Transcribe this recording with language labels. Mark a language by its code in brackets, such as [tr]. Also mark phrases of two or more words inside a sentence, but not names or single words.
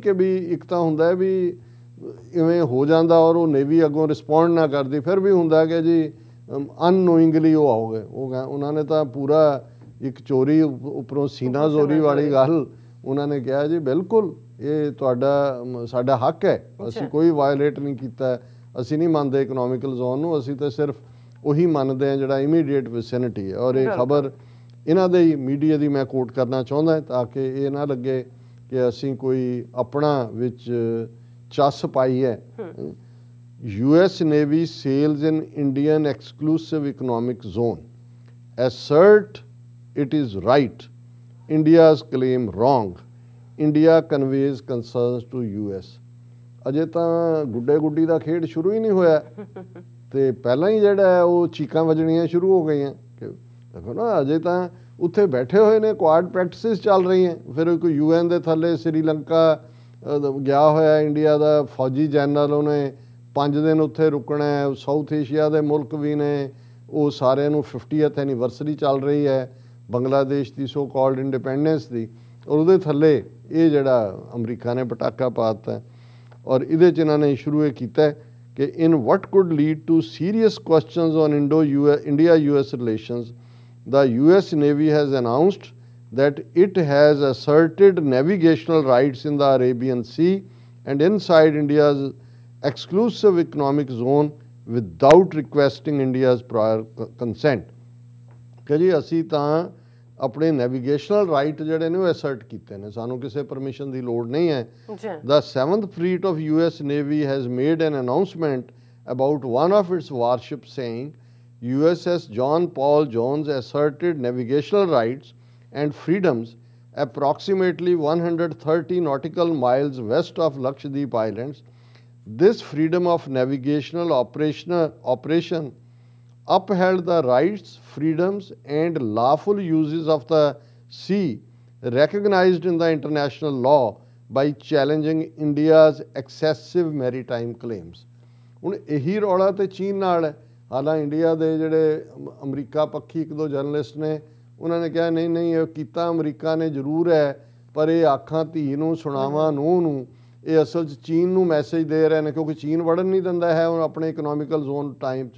[pa] ਕਿ ਵੀ ਇੱਕ ਤਾਂ ਹੁੰਦਾ ਵੀ ਇਵੇਂ ਹੋ ਜਾਂਦਾ ਔਰ ਉਹ ਨੇਵੀ ਅੱਗੋਂ ਰਿਸਪੌਂਡ ਨਾ ਕਰਦੀ, ਫਿਰ ਵੀ ਹੁੰਦਾ ਕਿ ਜੀ ਅਨਨੋਇੰਗਲੀ ਉਹ ਆਓਗੇ, ਉਹਨਾਂ ਨੇ ਤਾਂ ਪੂਰਾ ਇੱਕ ਚੋਰੀ ਉੱਪਰੋਂ ਸੀਨਾ ਜ਼ੋਰੀ ਵਾਲੀ ਗੱਲ ਉਹਨਾਂ ਨੇ ਕਿਹਾ ਜੀ ਬਿਲਕੁਲ ਇਹ ਤੁਹਾਡਾ ਸਾਡਾ ਹੱਕ ਹੈ, ਅਸੀਂ ਕੋਈ ਵਾਇਲੇਟ ਨਹੀਂ ਕੀਤਾ, ਅਸੀਂ ਨਹੀਂ ਮੰਨਦੇ [en] economical zone [pa] ਨੂੰ, ਅਸੀਂ ਤਾਂ ਸਿਰਫ ਉਹੀ ਮੰਨਦੇ ਹਾਂ ਜਿਹੜਾ [en] immediate vicinity [pa] ਹੈ। ਔਰ ਇਹ ਖਬਰ ਇਹਨਾਂ ਦੇ ਹੀ ਮੀਡੀਆ ਦੀ ਮੈਂ ਕੋਟ ਕਰਨਾ ਚਾਹੁੰਦਾ ਤਾਂ ਕਿ ਇਹ ਨਾ ਲੱਗੇ ਕਿ ਅਸੀਂ ਕੋਈ ਆਪਣਾ ਵਿੱਚ ਚੱਸ ਪਾਈ ਹੈ। [en] US Navy sails in Indian exclusive economic zone. Assert it is right. India's claim wrong. India conveys concerns to US. [pa] ਅਜੇ ਤਾਂ ਗੁੱਡੇ ਦਾ ਖੇਡ ਸ਼ੁਰੂ ਹੀ ਨਹੀਂ ਹੋਇਆ ਤੇ ਪਹਿਲਾਂ ਹੀ ਜਿਹੜਾ ਹੈ ਉਹ ਚੀਕਾਂ ਵੱਜਣੀਆਂ ਸ਼ੁਰੂ ਹੋ ਗਈਆਂ ਕਿ ਦੇਖੋ ਨਾ, ਅਜੇ ਤਾਂ ਉੱਥੇ ਬੈਠੇ ਹੋਏ ਨੇ, [en] Quad practices [pa] ਚੱਲ ਰਹੀਆਂ। ਫਿਰ ਕੋਈ UN ਦੇ ਥੱਲੇ ਸ੍ਰੀਲੰਕਾ ਗਿਆ ਹੋਇਆ ਇੰਡੀਆ ਦਾ ਫੌਜੀ ਜਨਰਲ, ਉਹਨੇ 5 ਦਿਨ ਉੱਥੇ ਰੁਕਣਾ ਹੈ। ਸਾਊਥ ਏਸ਼ੀਆ ਦੇ ਮੁਲਕ ਵੀ ਨੇ, ਉਹ ਸਾਰਿਆਂ ਨੂੰ 50th ਐਨੀਵਰਸਰੀ ਚੱਲ ਰਹੀ ਹੈ ਬੰਗਲਾਦੇਸ਼ ਦੀ [en] so called independence [pa] ਦੀ, ਔਰ ਉਹਦੇ ਥੱਲੇ ਇਹ ਜਿਹੜਾ ਅਮਰੀਕਾ ਨੇ ਪਟਾਕਾ ਪਾ ਦਿੱਤਾ। ਔਰ ਇਹਦੇ 'ਚ ਇਹਨਾਂ ਨੇ ਸ਼ੁਰੂ ਇਹ ਕੀਤਾ ਕਿ [en] in what could lead to serious questions on India US relations, the US Navy has announced that it has asserted navigational rights in the Arabian Sea and inside India's exclusive economic zone without requesting India's prior consent. [pa] ਕਿ ਜੀ ਅਸੀਂ ਤਾਂ ਆਪਣੇ [en] navigational right [pa] ਜਿਹੜੇ ਨੇ ਉਹ ਅਸਰਟ ਕੀਤੇ ਨੇ, ਸਾਨੂੰ ਕਿਸੇ ਪਰਮਿਸ਼ਨ ਦੀ ਲੋੜ ਨਹੀਂ ਹੈ। [en] The 7th Fleet of US Navy has made an announcement about one of its warships saying USS John Paul Jones asserted navigational rights and freedoms approximately 130 nautical miles west of Lakshadweep Islands. This freedom of navigational operation upheld the rights, freedoms and lawful uses of the sea recognized in the international law by challenging India's excessive maritime claims. [pa] ਹੁਣ ਇਹੀ ਰੌਲਾ ਤੇ ਚੀਨ ਨਾਲ ਹੈ। ਹਾਲਾਂ ਇੰਡੀਆ ਦੇ ਜਿਹੜੇ ਅਮਰੀਕਾ ਪੱਖੀ ਇੱਕ ਦੋ ਜਰਨਲਿਸਟ ਨੇ, ਉਹਨਾਂ ਨੇ ਕਿਹਾ ਨਹੀਂ ਨਹੀਂ ਇਹ ਕੀਤਾ ਅਮਰੀਕਾ ਨੇ ਜ਼ਰੂਰ ਹੈ, ਪਰ ਇਹ ਆਖਾਂ ਧੀ ਨੂੰ ਸੁਣਾਵਾਂ ਨੂੰਹ ਨੂੰ, ਇਹ ਅਸਲ 'ਚ ਚੀਨ ਨੂੰ ਮੈਸੇਜ ਦੇ ਰਹੇ ਨੇ, ਕਿਉਂਕਿ ਚੀਨ ਵੜਨ ਨਹੀਂ ਦਿੰਦਾ ਹੈ ਉਹ ਆਪਣੇ [en] economical zone time [pa] 'ਚ।